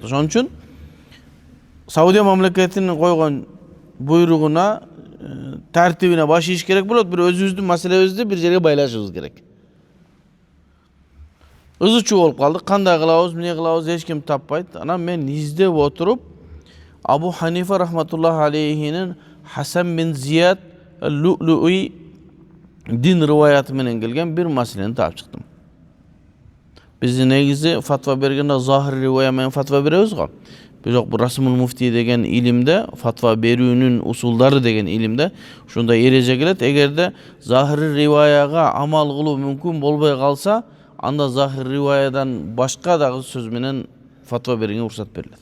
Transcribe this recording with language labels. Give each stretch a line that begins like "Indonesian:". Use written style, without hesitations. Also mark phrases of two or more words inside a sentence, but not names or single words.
Kyrgyz: Ошон үчүн Саудия мамлекетинин койгон буйругуна, тартибине баш ийиш керек болот. Бир өзүбүздүн маселебизди бир жерге байлашыбыз керек. Ызычуу болуп калдык, кандай кылабыз, эмне кылабыз, эч ким таппайт. Анан мен издеп отуруп, Абу Ханифа рахматуллахи алейхинин Хасан бин Зияд Лу'лу'i дин риваяты менен келген бир маселени таап чыктым. Биз негизи фатва бергенде
Arabic: ظاهر الرواية
Kyrgyz: менен фатва беребиз го. Бирок бул Расмул Муфти деген илимде, фатва берүүнүн усулдары деген илимде ушундай эреже келет. Эгерде захир риваяга амал кылуу мүмкүн болбой калса, анда захир риваядан башка дагы сөз менен фатва бергенге уруксат берилет.